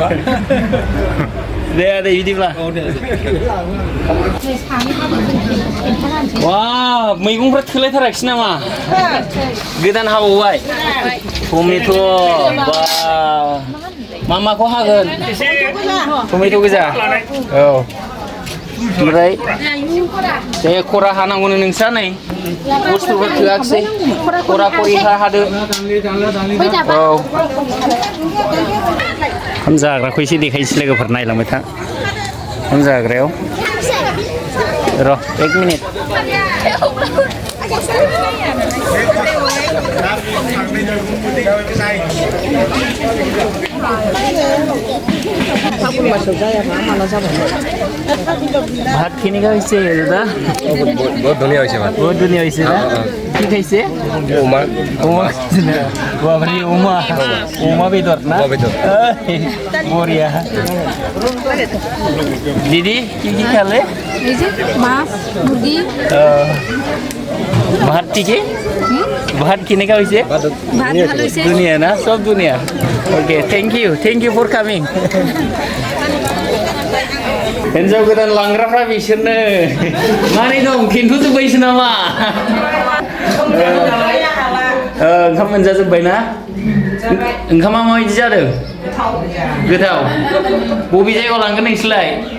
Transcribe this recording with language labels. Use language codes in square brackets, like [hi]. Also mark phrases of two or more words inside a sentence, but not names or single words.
[brx] दे आदै बिदिब्ला वा मैगंफ्रा थोलायथाराखिसै नामा गोदान हाबावबाय टमेट' बा मामाखौ हागोन टमेट' गोजा औ ओमफ्राय दे खरा हानांगौनो नोंस्रा नै बुस्थुफोर थोआखिसै खरा खरि हादो औ ओंखाम जाग्राखौ एसे देखायसै लोगोफोर नायलांबाय था ओंखाम जाग्रायाव र' 1 मिनिट [as] ভাত কেনেকুৱা হৈছে দাদা বহুত ধুনীয়া হৈছে ভাত বহুত ধুনীয়া হৈছে না কি খাইছে উমা বাপৰে উমা বেদৰ না বঢ়িয়া দিদি কি খালে মাছ মুৰ্গী ভাত ঠিকে ভাত কেনেকুৱা হৈছে ভাত ভাল হৈছে ধুনীয়া না চব ধুনীয়া অ'কে [en] thank you for coming [brx] हिन्जाव गोदान लांग्राफ्रा बिसोरनो मारै दं खिन्थुजोब्बायसो नामा ओंखाम मोनजाजोब्बाय ना ओंखामा माबायदि जादों गोथाव बबे जायगायाव लांगोन नोंसोरलाय